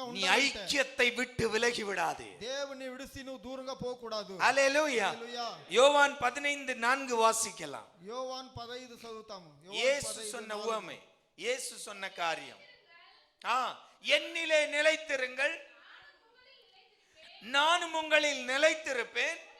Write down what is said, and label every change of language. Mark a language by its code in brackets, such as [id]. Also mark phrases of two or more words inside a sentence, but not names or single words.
[ta] நீ [te] ఉండాలంటే [ta] ஐக்கியத்தை விட்டு விலகி விடாதே. [te] దేవుని విడిసి నువ్వు దూరంగా పోకూడదు. [ta] ஹல்லேலூயா. [te] హల్లెలూయా. [ta] யோவான் 15:4 வாசிக்கலாம். [te] యోవాన్ 15 చదువుతాము. [ta] இயேசு சொன்ன உவமை, இயேசு சொன்ன காரியம். என்னிலே நிலைத்திருங்கள், நானும் உங்களில் நிலைத்திருப்பேன்.